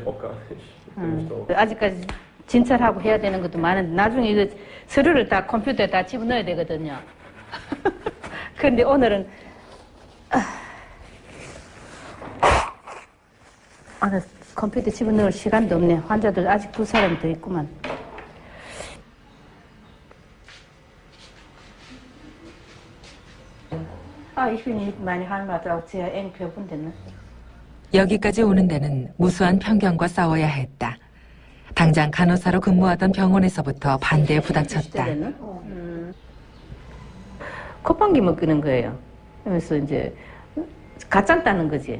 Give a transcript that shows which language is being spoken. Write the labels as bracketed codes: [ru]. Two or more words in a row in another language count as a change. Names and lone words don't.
[ko] 아직까지 진찰하고 해야 되는 것도 많은데 나중에 이거 서류를 다 컴퓨터에 다 집어넣어야 되거든요. 그런데 오늘은 컴퓨터 집어넣을 시간도 없네. 환자들 아직 2사람 더 있구만. [de] ich bin mit meiner Heimat auch sehr eng verbunden. [ko] 여기까지 오는 데는 무수한 편견과 싸워야 했다. 당장 간호사로 근무하던 병원에서부터 반대에 부닥쳤다. 콧방귀만 끄는 거예요. 그래서 이제 가짠다는 거지.